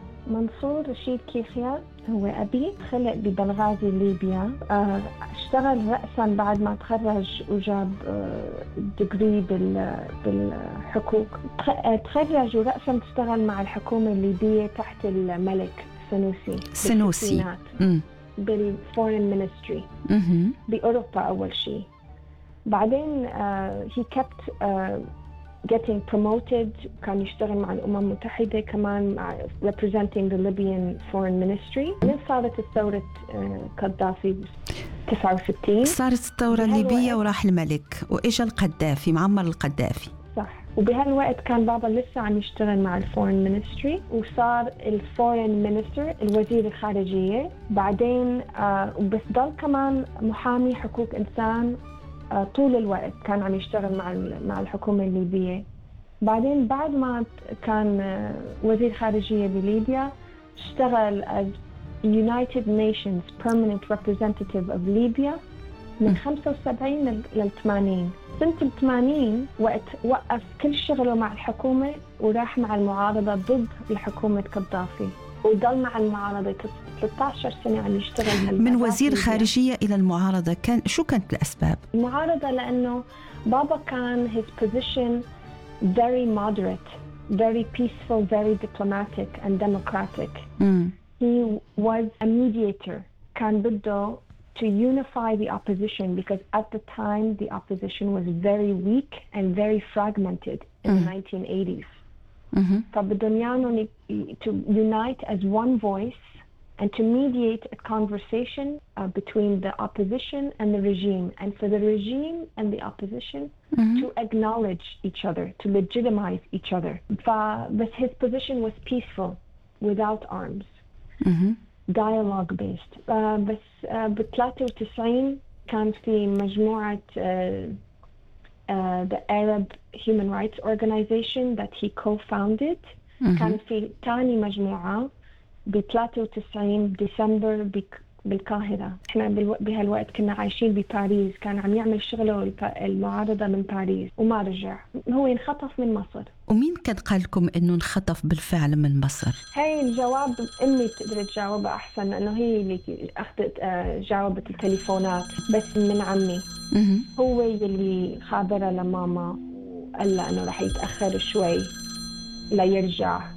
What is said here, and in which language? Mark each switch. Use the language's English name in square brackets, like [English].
[Arabic] منصور رشيد كيخيا هو أبي، خلق ببنغازي ليبيا، اشتغل رأساً بعد ما تخرج وجاب ديجري بالحقوق، تخرج ورأساً تشتغل مع الحكومة الليبية تحت الملك سنوسي. سنوسي بالفورين مينستري بأوروبا أول شيء. بعدين [English] he kept getting promoted، [Arabic] كان يشتغل مع الأمم المتحدة كمان [English] representing the Libyan foreign ministry. [Arabic] من صارت الثورة قدافي 69، صارت الثورة الليبية وراح الملك وإجي القدافي، معمر القدافي صح. وبهالوقت كان بابا لسه عم يشتغل مع الفورين مينستري، وصار الفورين مينستر الوزير الخارجية بعدين، بس ضل كمان محامي حقوق إنسان طول الوقت، كان عم يشتغل مع الحكومة الليبية. بعدين بعد ما كان وزير خارجية بليبيا اشتغل [English] as United Nations Permanent Representative of Libya [Arabic] من 75 لل 80. سنة 80 وقت وقف كل شغله مع الحكومة وراح مع المعارضة ضد الحكومة قدافي، وضل مع المعارضة 13 سنة عم يشتغل من وزير خارجية إلى المعارضة. كان شو كانت الأسباب؟ المعارضة لأنه بابا كان [English] his position very moderate, very peaceful, very diplomatic and democratic. He was a mediator. [Arabic] كان بده [English] to unify the opposition because at the time the opposition was very weak and very fragmented in the 1980s. [Arabic] فبدونيانو [English] to unite as one voice and to mediate a conversation between the opposition and the regime, and for the regime and the opposition to acknowledge each other, to legitimize each other. But his position was peaceful, without arms, dialogue-based. But in 1993, there was the Arab Human Rights Organization that he co-founded. There was another group [Arabic] ب 93 ديسمبر بالقاهرة. احنا بهالوقت كنا عايشين بباريس، كان عم يعمل شغله المعارضة من باريس وما رجع، هو انخطف من مصر. ومين كان قال لكم انه انخطف بالفعل من مصر؟ هاي الجواب امي تقدر تجاوبها احسن، انه هي اللي اخذت جاوبت التليفونات، بس من عمي هو اللي خابرها لماما وقال لها انه رح يتأخر شوي ليرجع.